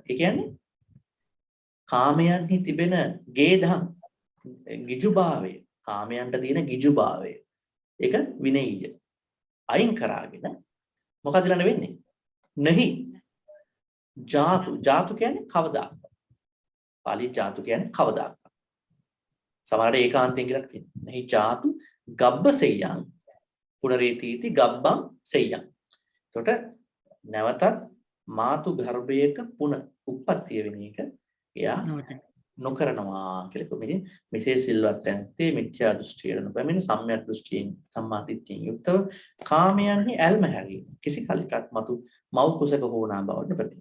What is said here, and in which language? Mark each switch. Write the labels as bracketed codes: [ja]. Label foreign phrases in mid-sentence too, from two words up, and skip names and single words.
[si] ඒ කියන්නේ කාමයන්හි තිබෙන ගේදම් ගිජුභාවය, කාමයන්ට තියෙන ගිජුභාවය. ඒක විනය්‍ය. අයින් කරාගෙන මොකද ඊළඟ වෙන්නේ? [pi] නහි ජාතු [si] කියන්නේ කවදාක. පාලි ජාතු කියන්නේ කවදාක. සමහරවිට ඒකාන්තයෙන් කියලා කියනවා. [pi] නහි ජාතු ගබ්බසෙය්‍යං පුනරීතිති ගබ්බං සෙය්‍යං. [si] එතකොට නැවතත් මාතු ගර්භයක උප්පත්තිය වෙන එක එයා නොකරනවා කියලා කොහොමද මෙසේ සිල්වත් ඇත්තේ මිත්‍යා දෘෂ්ටියට නොපැමිණ සම්‍යක් දෘෂ්ටියෙන් [pi] සම්මා දිට්ඨියෙන් [si] යුක්තව කාමයන්හි ඇල්ම හැරීම කිසි කලකට මතු මව් කුසක හෝනා බවට පැමිණ.